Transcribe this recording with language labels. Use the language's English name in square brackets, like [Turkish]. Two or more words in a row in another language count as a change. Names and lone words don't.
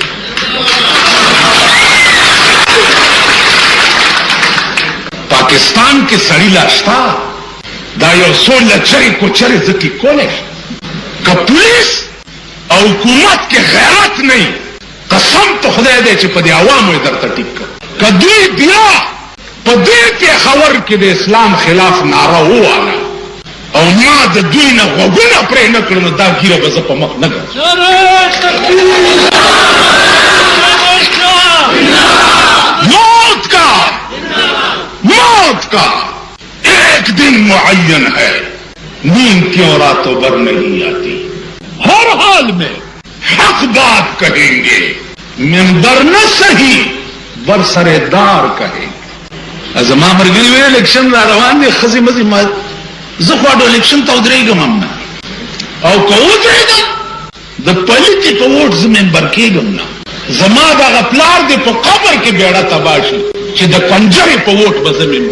[Pashto] پاکستان کې سړي لا شته دا یو څو لچرې کوچرې زه کې کولی شم که پولیس او حکومت کې غیرت نه وي قسم په خدای دی چې په دې عوامو یې درته ټیک کړ که دوی بیا په دې پېښور کې د اسلام خلاف ناره وواله او ما د دوی نه غوږونه پرې نه کړل نو دا ګیره به زه په مخ نه ګرځم [Urdu] موت کا موت کا ایک دن معین ہے نیند کیوں راتوں بھر نہیں آتی ہر حال میں حق بات کہیں گے منبر نہ صحیح برسر دار کہیں گے [Pashto] زما مرګري وی الیکشن را روان دي خزي مزي ما زه خواړو الیکشن ته ودرېږم هم نه او که ودرېږم د پلیتې په ووټ زه ممبر کېږم نه زما دغه پلار دې په قبر کې بیړه تباه شي چې د کنجرې په ووټ به زه ممبر